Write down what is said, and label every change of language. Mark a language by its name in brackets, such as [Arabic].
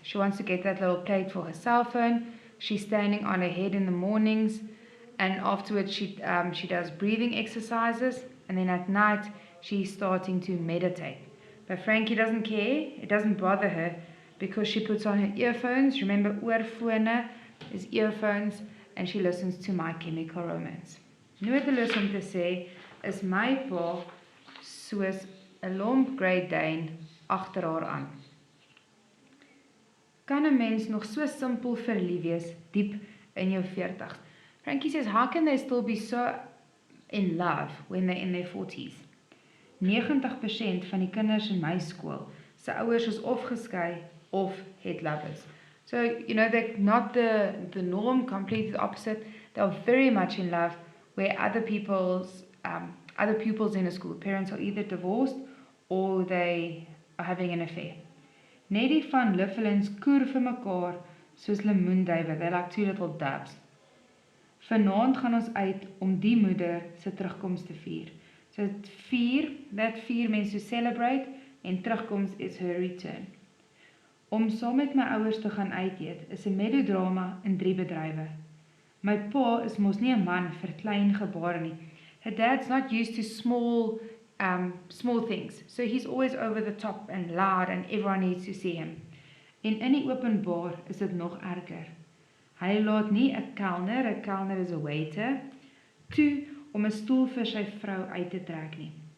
[English] She wants to get that little plate for her cell phone. She's standing on her head in the mornings, and afterwards she does breathing exercises, and then at night she's starting to meditate. But Frankie doesn't care. It doesn't bother her because she puts on her earphones. Remember, oorfone is earphones, and she listens to My Chemical Romance. [Afrikaans] Nodeloos om te sê is my pa soos 'n lomp Great Dane agter haar aan. Kan 'n mens nog so simpel verlief wees diep in jou 40s? [English] Frankie says, how can they still be so in love when they're in their 40s? [Afrikaans] 90% van die kinders in my skool se ouers is of geskei of het lovers. [English] So, they're not the norm, completely the opposite. They're very much in love, where other pupils in a school, parents are either divorced or they are having an affair. [Afrikaans] Net die van Lifflins koer vir mekaar soos lemoenduwe, [English] they're like 2 little doves. [Afrikaans] Vanaand gaan ons uit om die moeder se terugkoms te vier. [English] So that vier means to celebrate, en terugkoms is her return. [Afrikaans] Om saam met my ouers te gaan uit eet is 'n melodrama in 3 bedrywe. My pa is mos nie 'n man vir klein gebare nie. [English] Her dad's not used to small things, so he's always over the top and loud and everyone needs to see him. [Afrikaans] En in die openbaar is dit nog erger. Hy laat nie 'n kelner is 'n waiter, toe om 'n stoel vir sy vrou uit te trek nie.